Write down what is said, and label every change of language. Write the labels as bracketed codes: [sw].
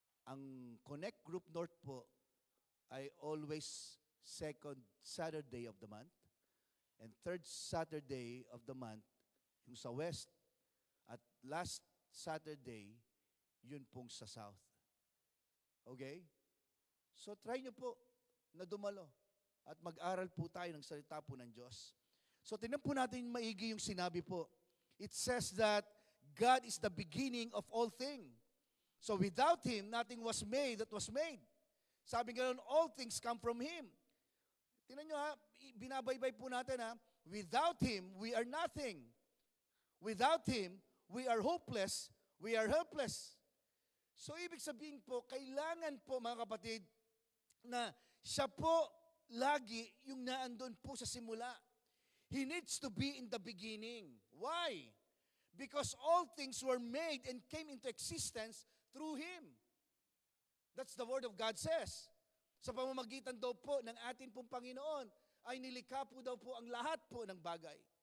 [en] Ang Connect Group North po ay always second Saturday of the month and third Saturday of the month yung sa West at last Saturday [tl] yun pong sa South. [en] Okay? [tl] So try nyo po na dumalo at mag-aral po tayo ng salita po ng Diyos. So tingnan po natin maigi yung sinabi po. [en] It says that God is the beginning of all things. So without Him, nothing was made that was made. Sabi nga all things come from Him. [tl] Tingnan nyo ha, binabaybay po natin ha, [en] without Him, we are nothing. Without Him, we are hopeless, we are helpless. [tl] So ibig sabihin po, kailangan po mga kapatid, na siya po lagi yung naandun po sa simula. [en] He needs to be in the beginning. Why? Because all things were made and came into existence through Him. That's the Word of God says. [tl] Sa pamamagitan daw po ng ating pong Panginoon, ay nilikha po daw po ang lahat po ng bagay.